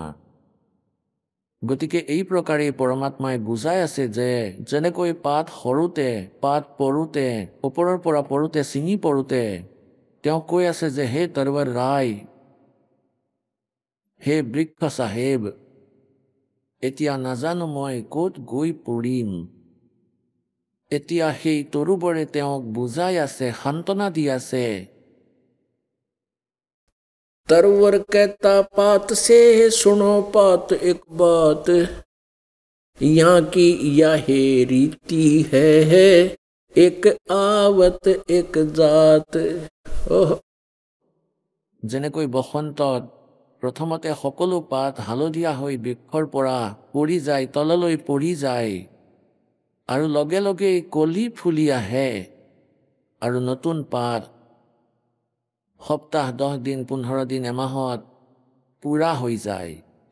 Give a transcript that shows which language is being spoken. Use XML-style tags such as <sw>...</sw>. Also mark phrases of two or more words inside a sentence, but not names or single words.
<as>গতিকে এই প্ৰকাৰে পৰমাত্মাই বুজাই আছে যে যেনেকৈ পাত সৰোতে, পাত পৰোতে, ওপৰৰ পৰা পৰোতে, ছিঙি পৰোতে তেওঁ কৈ আছে যে হে তৰৱাৰ ৰায়, হে বৃক্ষ চাহেব, এতিয়া নাজানো মই ক'ত গৈ পৰিম। এতিয়া সেই তৰুবৰে তেওঁক বুজাই আছে, সান্তনা দি আছে।</as> <hi>तरवर कहता पात से, सुनो पात एक बात, यहाँ की यह रीति है, एक आवत एक जात। ओह,</hi> <as>যেনেকৈ বসন্তত প্ৰথমতে সকলো পাত হালধীয়া হৈ বৃক্ষৰ পৰা পৰি যায়, তললৈ পৰি যায়, আৰু লগে লগে কলি ফুলি আহে আৰু নতুন পাত সপ্তাহ, 10 দিন, 15 দিন, এমাহত পুৰা হৈ যায়।</as>